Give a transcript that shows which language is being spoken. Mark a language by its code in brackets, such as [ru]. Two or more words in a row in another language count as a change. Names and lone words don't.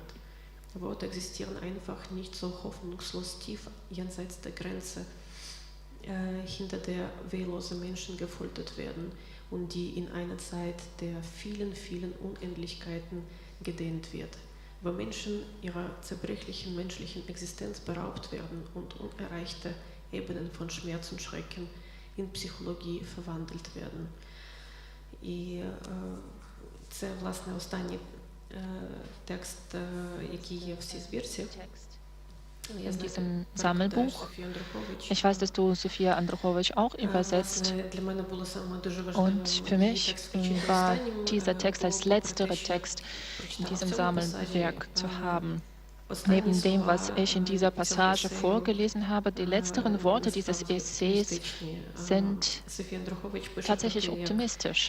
[de] Worte existieren einfach nicht so hoffnungslos tief jenseits der Grenze, hinter der wehllose Menschen gefoltert werden und die in einer Zeit der vielen, vielen Unendlichkeiten gedehnt wird, wo Menschen ihrer zerbrechlichen menschlichen Existenz beraubt werden und unerreichte Ebenen von Schmerz und Schrecken in Psychologie verwandelt werden. [uk] І це, власне, останній текст, який є в цій збірці. [de] In diesem Sammelbuch. Ich weiß, dass du Sofia Andruchowitsch auch übersetzt. Und für mich war dieser Text als letzter Text in diesem Sammelwerk zu haben. Neben dem, was ich in dieser Passage vorgelesen habe, die letzteren Worte dieses Essays sind tatsächlich optimistisch.